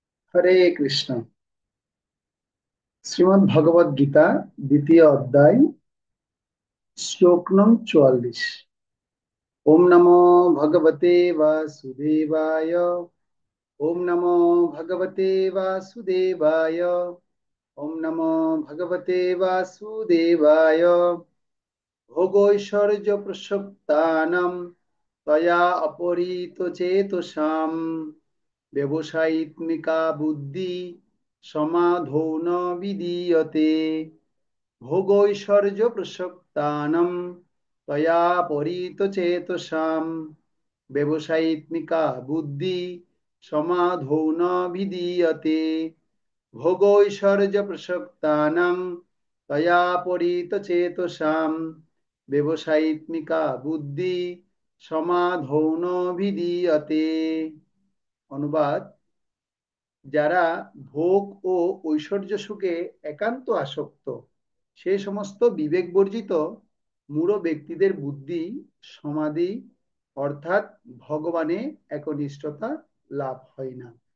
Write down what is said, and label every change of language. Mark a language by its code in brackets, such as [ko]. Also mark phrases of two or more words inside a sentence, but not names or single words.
[bn] হরে কৃষ্ণ। শ্রীমদ্ ভগবদ গীতা দ্বিতীয় অধ্যায়, শ্লোক নং 44। [sa] ওম নমো ভগবতে বাসুদেবায়। ওম নমো ভগবতে বাসুদেবায়। ওম নমো ভগবতে বাসুদেবায়। ভোগৈশ্বর্য প্রসক্তানাম তয়া অপরিত চেতসাম ব্যবসায়িত্মিকা বুদ্ধি সমাধৌ ন বিদীয়তে। ভোগৈশ্বর্য প্রসক্তানাম তয়া পরিতচেতসাম ব্যবসায়িত্মিকা বুদ্ধি সমাধৌ ন বিদীয়তে। ভোগৈশ্বর্য প্রসক্তানাং তয়া পরিতচেতসাম ব্যবসায়িত্মিকা বুদ্ধি সমাধৌ ন বিদীয়তে। [bn] অনুবাদ: যারা ভোগ ও ঐশ্বর্য সুখে একান্ত আসক্ত, সে সমস্ত বিবেক বর্জিত মূঢ় ব্যক্তিদের বুদ্ধি সমাধি অর্থাৎ ভগবানে একনিষ্ঠতা লাভ হয় না।